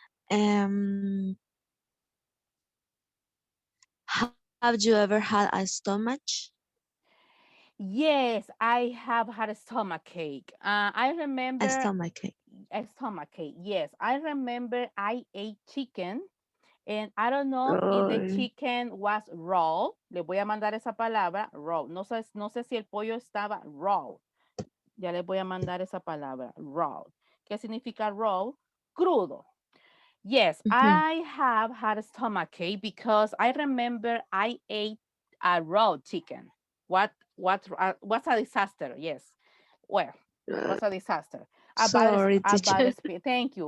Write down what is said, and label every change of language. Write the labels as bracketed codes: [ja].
[en] Um, have you ever had a stomach? Yes, I have had a stomach ache. I remember A stomach ache. a stomach ache. Yes, I remember I ate chicken. And I don't know if the Ay. chicken was raw. [es] Le voy a mandar esa palabra, raw. No sé si el pollo estaba raw. Ya le voy a mandar esa palabra, raw. ¿Qué significa raw? Crudo. [en] Yes, I have had a stomachache because I remember I ate a raw chicken. What's a disaster? Yes. Well, was a disaster. Sorry, teacher. Thank you.